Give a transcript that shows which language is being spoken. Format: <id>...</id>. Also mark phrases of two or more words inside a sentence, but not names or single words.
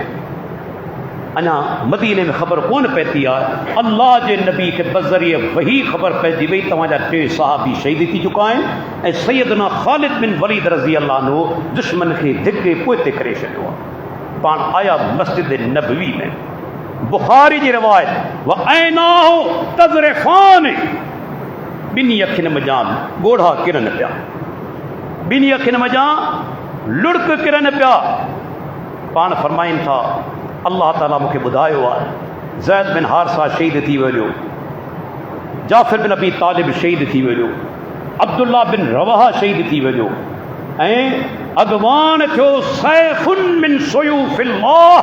<sd>अञा मदीने में ख़बर कोन पइजी आहे, अल्लाह जे नबी खे बज़रिए वही ख़बर पइजी वई तव्हांजा 3 सहाबी शहीद थी चुका आहिनि, ऐं सैयदना ख़ालिद बिन वलीद</sd> <ar>رضي الله عنه</ar> <sd>दुश्मन खे धिके पोइ ते करे छॾियो आहे। पाण आया मस्जिद नबवी में, बुखारी जी रिवायत,</sd> <ar>وعيناه تذرفان,</ar> <sd>2 अखियुनि मञा ॻोढ़ा किरनि पिया, 2 अखियुनि मञा लुड़क किरनि पिया। पाण फरमाइनि था अल्लाह ताला मूंखे ॿुधायो आहे ज़ैद बिन हारिसा शहीद थी वियो, जाफ़िर बिन अबी तालिब शहीद थी वियो, अब्दुल्ला बिन रवाहा शहीद थी वियो, ऐं अॻवान थियो</sd> <ar>سيف من سيوف الله.</ar>